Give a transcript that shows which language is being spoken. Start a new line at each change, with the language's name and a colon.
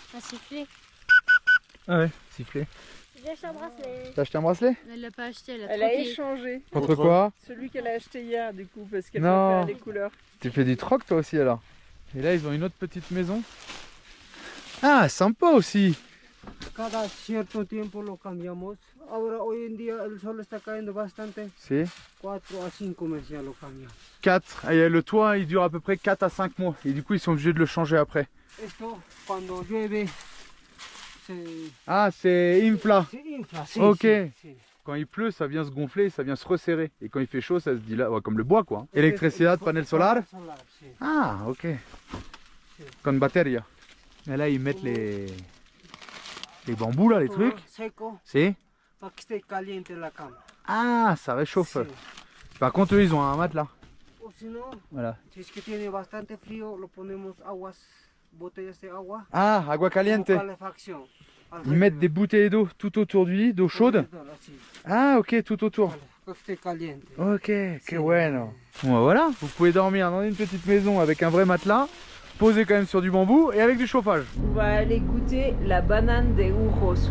French: Un sifflet. Ah ouais, sifflet. J'ai acheté un bracelet. T'as acheté un bracelet? Elle l'a pas acheté, elle a Elle a troqué. échangé. Contre quoi? Celui qu'elle a acheté hier, du coup, parce qu'elle Non. préfère les couleurs. Tu fais du troc toi aussi alors? Et là ils ont une autre petite maison. Ah sympa aussi.
Spanish: Cada cierto tiempo lo cambiamos. Ahora hoy en día el sol está cayendo bastante.
French: C'est
Spanish: 4 a 5 meses ya lo cambiamos.
French: 4. Et le toit il dure à peu près 4 à 5 mois. Et du coup ils sont obligés de le changer après.
Spanish: Esto cuando llueve se
French: Ah c'est infla.
Spanish: infla. Sí,
French: Ok.
Spanish: sí, sí.
French: Quand il pleut, ça vient se gonfler, ça vient se resserrer. Et quand il fait chaud, ça se dilate, ouais, comme le bois quoi.
Spanish: Électricité, panel solar. Ah, ok. Con bateria.
French: Et là, ils mettent les bambous là, les trucs.
Spanish: Seco, Si. para que esté caliente la cama.
French: Ah, ça réchauffe.
Spanish: Sí.
French: Par contre, eux, ils ont un matelas.
Spanish: O si no,
French: Voilà.
Spanish: si es que tiene bastante frío, lo ponemos aguas, botellas de agua. Ah, agua caliente. Con calefacción.
French: Ils mettent des bouteilles d'eau tout autour du lit, d'eau chaude.
Spanish: Así,
French: Ah, ok, tout autour.
Spanish: para que esté caliente. Ok, que bueno.
French: Bon, bah voilà, vous pouvez dormir dans une petite maison avec un vrai matelas, posé quand même sur du bambou et avec du chauffage. On va aller goûter la banane des Uros.